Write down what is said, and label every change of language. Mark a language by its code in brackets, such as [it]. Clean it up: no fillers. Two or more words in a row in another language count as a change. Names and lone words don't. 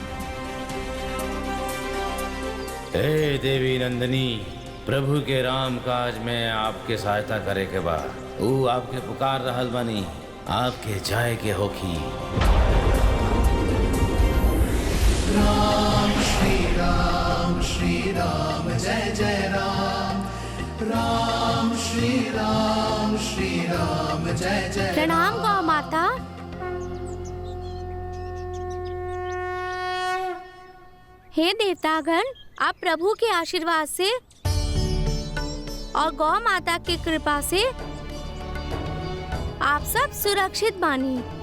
[bho] हे देवी नंदिनी, प्रभु के राम काज में आपके सहायता करे के बा। वो आपके पुकार रहल बानी, आपके जाए के होखी। राम श्री राम जय जय राम, राम श्री राम जय जय। प्रणाम गौ माता। हे देवतागण, आप प्रभु के आशीर्वाद से और गौ माता की कृपा से आप सब सुरक्षित बानी।